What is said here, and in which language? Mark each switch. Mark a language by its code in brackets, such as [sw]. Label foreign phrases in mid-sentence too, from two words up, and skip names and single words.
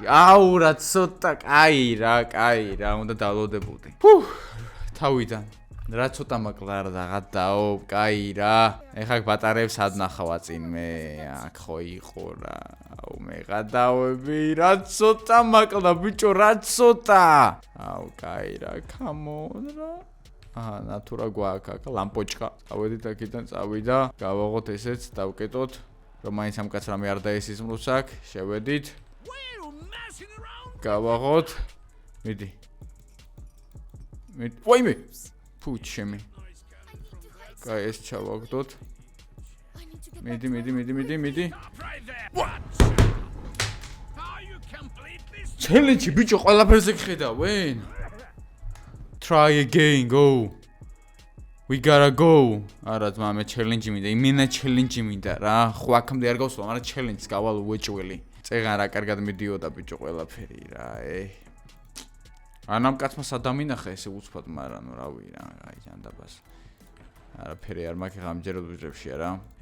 [ka] აუ, რა ცოტა, კაი რა, უნდა დავლოდებოდი. თავიდან. რა ცოტა მაკლა რა ღადაობ, კაი რა. ეხა ბატარეებს ადნახავა წინ მე, აქ ხო იყო რა. აუ, მე ღადავები, რა ცოტა მაკლა ბიჭო, რა ცოტა. აუ, კაი რა, [en] come on რა. [ka] ნატურა გვაქვს, ლამპოჭკა. წავედით აქედან, წავიდა. გავაღოთ ესეც, დავკეტოთ. რომ მაინც ამ კაც რამე არ დაესიზმროს აქ, შევედით. გავაღოთ. მიდი. ვაიმე. ფუჩემი. კაი, ეს ჩავაგდოთ. მიდი. challenge ბიჭო, ყველაფერზე გხედავენ? [en] Try again, go. We gotta go. [ka] არა ძმა, მე challenge მინდა, იმენა challenge მინდა რა. ხო აქამდე არ გავსვლა, მაგრამ challenge-ს გავალ უეჭველი. წეღან რა კარგად მიდიოდა ბიჭო ყველაფერი რა, ამ კაცმა სადამინახა ესე უცბად, მაგრამ რა ვი რა, აი ჯანდაბას. არაფერი არ მაქვს გამჯეროდ უძრებში რა.